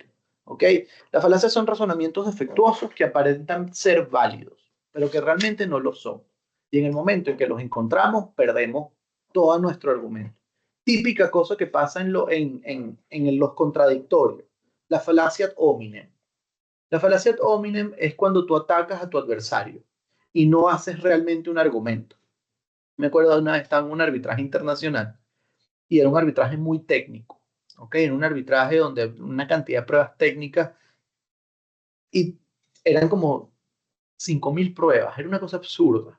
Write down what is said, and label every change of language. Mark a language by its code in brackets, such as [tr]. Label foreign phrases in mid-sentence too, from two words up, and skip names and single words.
[es] ¿Ok? Las falacias son razonamientos defectuosos que aparentan ser válidos, pero que realmente no lo son. Y en el momento en que los encontramos, perdemos todo nuestro argumento. Típica cosa que pasa en los contradictorios. La falacia [la] ad hominem. [es] La falacia [la] ad hominem [es] es cuando tú atacas a tu adversario y no haces realmente un argumento. Me acuerdo de una vez estaba en un arbitraje internacional y era un arbitraje muy técnico, ¿ok? Era un arbitraje donde una cantidad de pruebas técnicas y eran como 5.000 pruebas, era una cosa absurda.